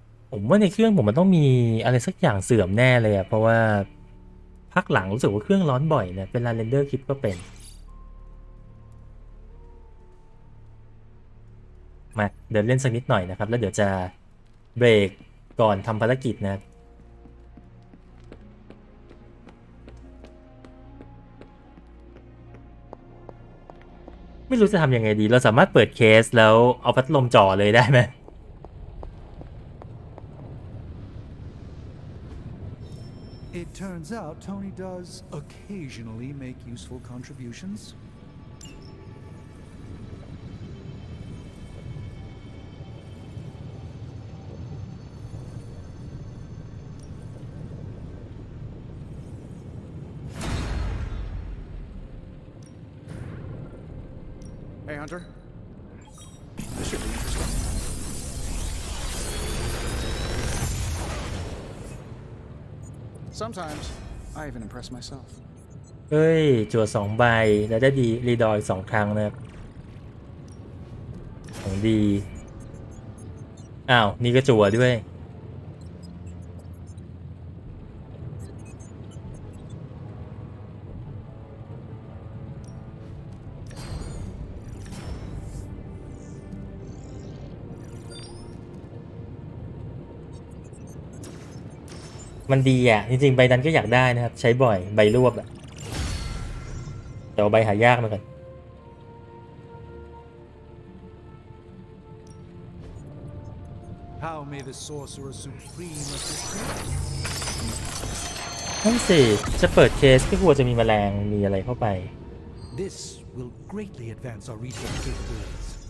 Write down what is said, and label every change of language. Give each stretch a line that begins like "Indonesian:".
Thai: ผมว่าในเครื่องผมมันต้องมีอะไรสักอย่างเสื่อมแน่เลยอะเพราะว่าพักหลังรู้สึกว่าเครื่องร้อนบ่อยนะเวลาเรนเดอร์คลิปก็เป็นมาเดินเล่นสักนิดหน่อยนะครับแล้วเดี๋ยวจะเบรกก่อนทำภารกิจนะไม่รู้จะทำยังไงดีเราสามารถเปิดเคสแล้วเอาพัดลมจ่อเลยได้ไหม
English: It turns out Tony does occasionally make useful contributions. Hey, Hunter. This should be interesting. Sometimes I even impress myself.
Thai: เฮ้ยจั่ว2 ใบแล้วได้ดีรีดอย2 ครั้งนะครับของดีอ้าวนี่ก็จั่วด้วย มันดีอ่ะจริงๆใบนั้นก็อยากได้นะครับใช้บ่อยใบรวบอ่ะแต่ว่าใบหายากมาก่อน
English: How may the sorcerer supreme assist you?
Thai: นั่นสิจะเปิดเคสก็กลัวจะมีแมลงมีอะไรเข้าไป
English: This will greatly advance our research capabilities.